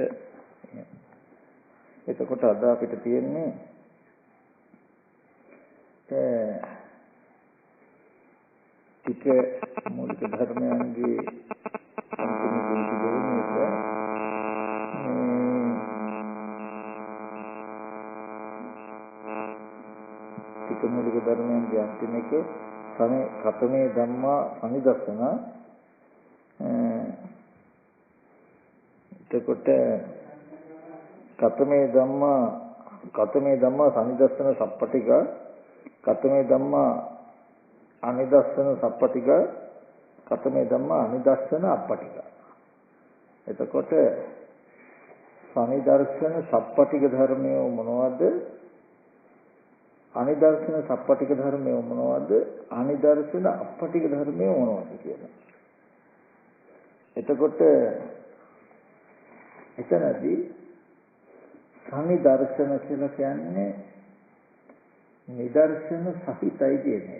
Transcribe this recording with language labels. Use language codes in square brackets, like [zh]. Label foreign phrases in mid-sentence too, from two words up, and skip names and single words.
[si] එතකොට අද අපිට තියෙන්නේ ටික මූලික ධර්මයන්ගේ ටික මූලික ධර්මයන්ගේ අන්තිම එක [pi] කතමේ ධම්මා අනිදස්සන එතකොට කතමේ ධම්මා සනිදස්සන සප්පටික කතමේ ධම්මා අනිදස්සන සප්පටික කතමේ ධම්මා අනිදස්සන අප්පටික [si] එතකොට සනිදර්ශන සප්පටික ධර්මය මොනවද අනිදර්ශන සප්පටික ධර්මය මොනවද අනිදර්ශන අප්පටික ධර්මය මොනවද කියලා එතකොට එතනදී සනිදර්ශන කියලා කියන්නේ නිදර්ශන සහිතයි කියන එක.